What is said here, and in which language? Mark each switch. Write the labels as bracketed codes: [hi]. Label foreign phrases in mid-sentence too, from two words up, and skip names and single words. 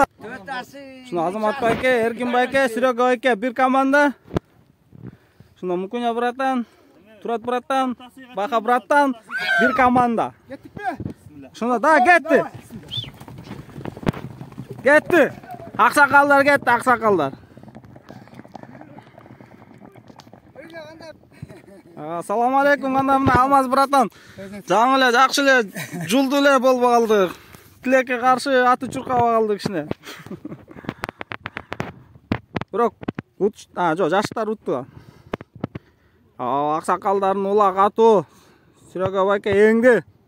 [ky] Шуну Азамат байке, Эркин байке, Серега байке бир команда. Шуну Мукуня братан, Турат братан, Бака братан бир команда. Кеттикпи? Шуну да кетти. Кетти. Аксакалдар кетти, аксакалдар. [uz] Assalomu alaykum, qandamna Алмаз братан. [ky] Жаңы эле, жакшы эле, жулду эле болуп калдык. Тилекке каршы аты чуркап калды кичине. Бирок жок, жаштар утту. Аксакалдардын улак атуу. Серега байке эңди.